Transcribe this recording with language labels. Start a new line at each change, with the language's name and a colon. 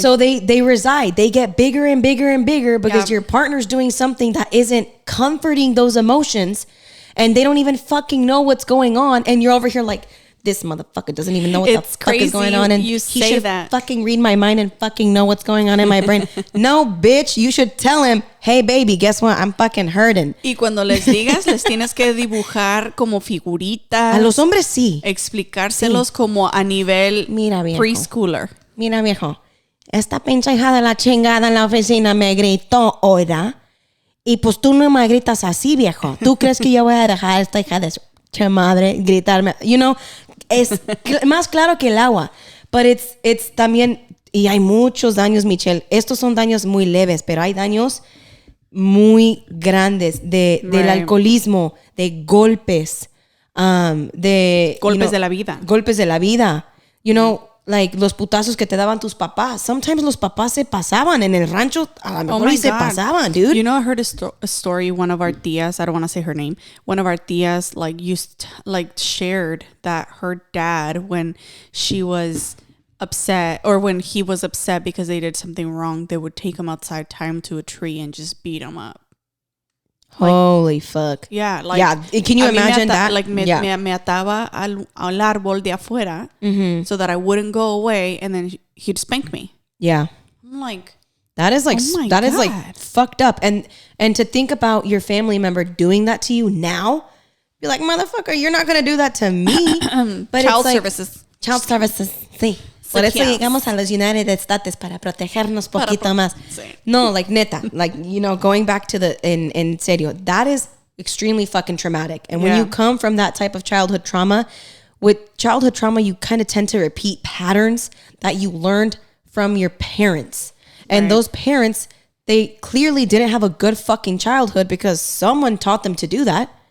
English: So they reside, they get bigger and bigger and bigger because your partner's doing something that isn't comforting those emotions, and they don't even fucking know what's going on, and you're over here like, this motherfucker doesn't even know what the fuck is going on, and you he say should that. fucking read my mind and fucking know what's going on in my brain. No, bitch, you should tell him, hey, baby, guess what? I'm fucking hurting.
Spanish: Y cuando les digas, les tienes que dibujar como figuritas. A los hombres sí. Explicárselos como a nivel preschooler. Mira, viejo, esta pinche hija de la chingada en la oficina me gritó, oiga, y pues tú no me gritas así, viejo. ¿Tú crees que yo voy a dejar a esta hija de su madre gritarme? Es más claro que el agua.
English: But it's
Spanish: también, y hay muchos daños, Michelle. Estos son daños muy leves, pero hay daños muy grandes del alcoholismo, de golpes, de golpes de la vida. Golpes de la vida. Like los putazos que te daban tus papás. Sometimes los papás se pasaban en el rancho. A lo mejor se pasaban, dude.
English: I heard a story. One of our tias, I don't want to say her name. One of our tias shared that her dad, when she was upset or when he was upset because they did something wrong, they would take him outside, tie him to a tree, and just beat him up. Holy fuck. Yeah. Can you imagine that?
Spanish: Me ataba al árbol de afuera
English: so that I wouldn't go away, and then he'd spank me. Yeah. I'm like, that is like fucked up. And to think about your family member doing that to you now, be like, motherfucker, you're not going to do that to me. But Child services,
Spanish: sí. Por eso llegamos a los United States para protegernos poquito más. Sí.
English: No, like neta, going back to
Spanish: en serio,
English: that is extremely fucking traumatic. And when you come from that type of childhood trauma, with childhood trauma, you kind of tend to repeat patterns that you learned from your parents. And those parents, they clearly didn't have a good fucking childhood because someone taught them to do that.